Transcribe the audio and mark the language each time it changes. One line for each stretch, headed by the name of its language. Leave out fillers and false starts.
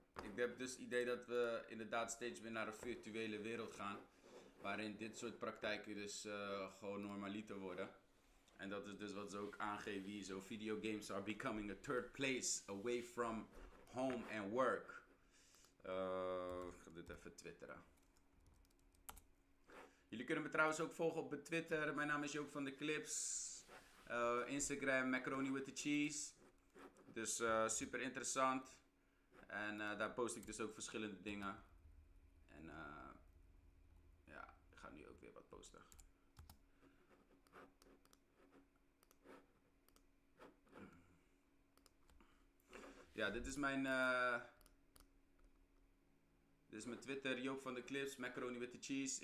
Dutch: Ik heb dus het idee dat we inderdaad steeds meer naar een virtuele wereld gaan. Waarin dit soort praktijken dus gewoon normaliter worden. En dat is dus wat ze ook aangeven hier.
English: Zo, videogames are becoming a third place away from home and work.
Dutch: Ik ga dit even twitteren. Jullie kunnen me trouwens ook volgen op Twitter. Mijn naam is JoopvdClips.
English: Instagram, macaroni with the cheese.
Dutch: Dus super interessant. En daar post ik dus ook verschillende dingen. En ja, ik ga nu ook weer wat posten. Ja, dit is mijn Twitter, JoopvdClips, macaroni with the cheese.